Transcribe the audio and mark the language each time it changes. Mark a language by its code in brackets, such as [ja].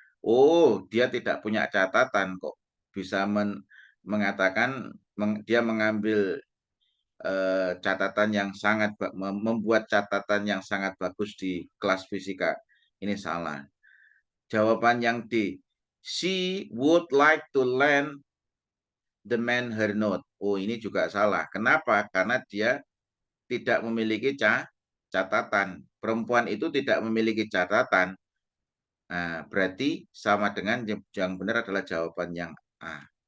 [id] Oh, dia tidak punya catatan kok. Bisa mengatakan dia mengambil catatan yang membuat catatan yang sangat bagus di kelas fisika. Ini salah. Jawaban yang D. [en] She would like to lend the man her note. [id] Oh, ini juga salah. Kenapa? Karena dia tidak memiliki catatan. Perempuan itu tidak memiliki catatan. Nah, berarti sama dengan yang benar adalah jawaban yang A.